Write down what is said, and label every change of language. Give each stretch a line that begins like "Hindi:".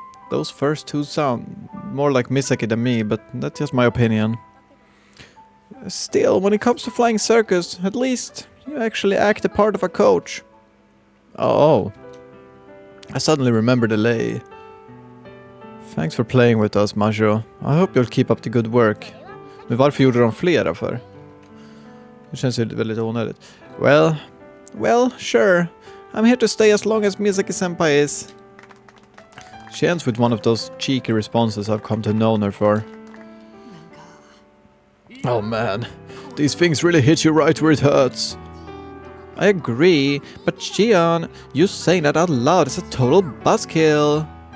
English: Those first two sound more like Misaki than me, but that's just my opinion. Still, when it comes to flying circus, at least you actually act the part of a coach. Oh. I suddenly remember the lay. Thanks for playing with us, Masahiro. I hope you'll keep up the good work.
Swedish: Men varför gjorde de flera för? Det känns ju väldigt onödigt.
English: Well, sure. I'm here to stay as long as Misaki-senpai is. She ends with one of those cheeky responses I've come to know her for. Oh man, these things really hit you right where it hurts. I agree, but Shion, you saying that out loud is a total buzzkill.